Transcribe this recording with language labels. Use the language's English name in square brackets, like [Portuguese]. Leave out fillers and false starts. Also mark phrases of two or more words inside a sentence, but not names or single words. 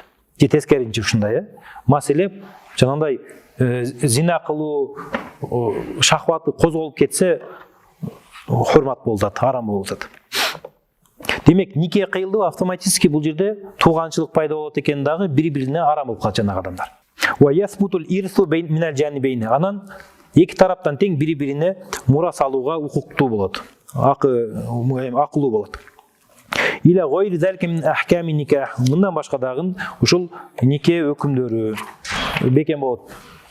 [Kyrgyz] Же тескеринчи ушундай, Маселе жанагындай зина кылуу, шахваты козголуп кетсе, хурмат болуп атат, арам болуп атат. Демек, нике кыйылды, автоматически бул жерде тууганчылык пайда болот экен дагы, бири-бирине арам болуп калат жанагы адамдар. [Arabic] وتثبت الإرث من الجانبين. [Kyrgyz] Анан эки тараптан тең бири-бирине мурас алууга укуктуу болот. Акылуу болот. [Arabic] إلى غير ذلك من أحكام النكاح. [Kyrgyz] Мындан башка дагы ушул нике өкүмдөрү бекен болот.